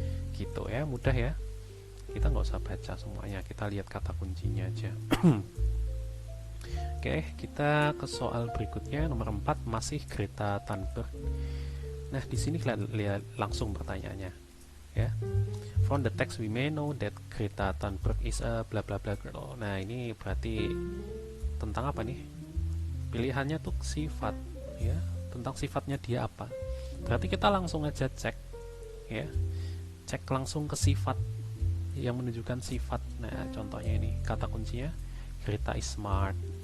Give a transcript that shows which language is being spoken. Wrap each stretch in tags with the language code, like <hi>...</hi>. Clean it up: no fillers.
<id>Gitu ya, mudah ya. Kita nggak usah baca semuanya, kita lihat kata kuncinya aja. Oke, kita ke soal berikutnya, nomor 4, masih Greta Thunberg. Nah, di sini lihat langsung pertanyaannya. Ya.</id> <en>From the text we may know that Greta Thunberg is a bla bla bla girl.</en> <id>Nah, ini berarti tentang apa nih? Pilihannya tuh sifat ya, tentang sifatnya dia apa. Berarti kita langsung aja cek ya. Cek langsung ke sifat yang menunjukkan sifat. Nah, contohnya ini kata kuncinya Greta is smart.</id>